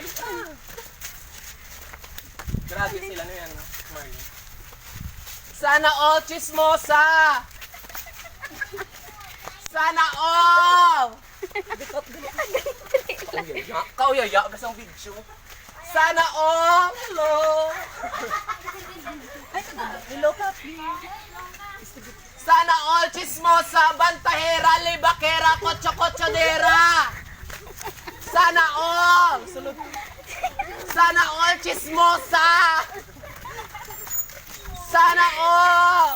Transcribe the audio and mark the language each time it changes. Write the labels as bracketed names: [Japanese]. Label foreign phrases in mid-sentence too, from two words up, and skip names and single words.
[Filipino] Grabe sila na yan. Marlon. Sana all chismosa! Sana all! [Bikol] Kauyaya, gasang video. [Filipino] Sana all! Hello! Hello, Papi. Sana all chismosa, bantahera, libakera, kotso-kotsodera! Sana all! Sunod. Sana all chismosa! Sana all!